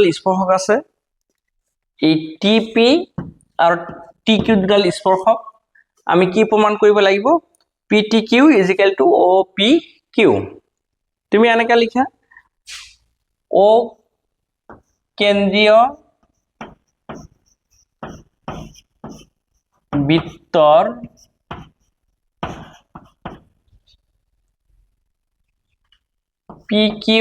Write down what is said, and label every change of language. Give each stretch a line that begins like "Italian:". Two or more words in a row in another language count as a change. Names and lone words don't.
Assamese: স্পর্শক আছে এই টিপি আর টিকিউ দুডাল স্পর্শক আমি কি প্রমাণ কৰিব লাগিব
English: PTQ is equal to OPQ
Assamese: তুমি এনেকা লিখা O কেন্দ্রীয় বৃত্তর PQ